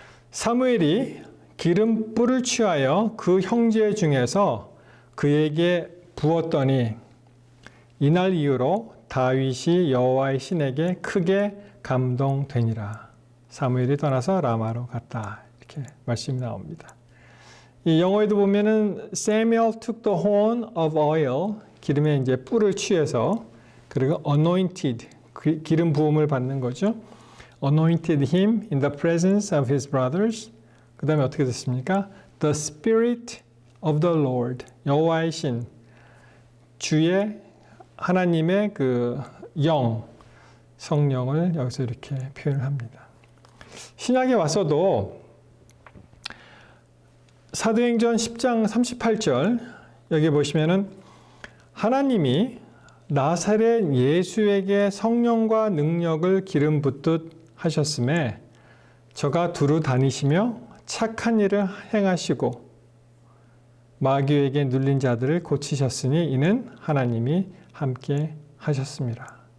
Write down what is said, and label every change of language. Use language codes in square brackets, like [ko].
[ko] 사무엘이 기름불을 취하여 그 형제 중에서 그에게 부었더니 이날 이후로 다윗이 여호와의 신에게 크게 감동되니라. 사무엘이 떠나서 라마로 갔다. 이렇게 말씀이 나옵니다. 이 영어에도 보면은 [en] Samuel took the horn of oil [ko] 기름에 이제 뿔을 취해서 그리고 [en] anointed [ko] 기름 부음을 받는 거죠. [en] anointed him in the presence of his brothers. [ko] 그 다음에 어떻게 됐습니까? [en] The Spirit of the Lord [ko] 여호와의 신 주의 하나님의 그 영 성령을 여기서 이렇게 표현을 합니다. 신약에 와서도 사도행전 10장 38절 여기 보시면은 하나님이 나사렛 예수에게 성령과 능력을 기름 붓듯 하셨음에 저가 두루 다니시며 착한 일을 행하시고 마귀에게 눌린 자들을 고치셨으니 이는 하나님이 함께 하셨습니다.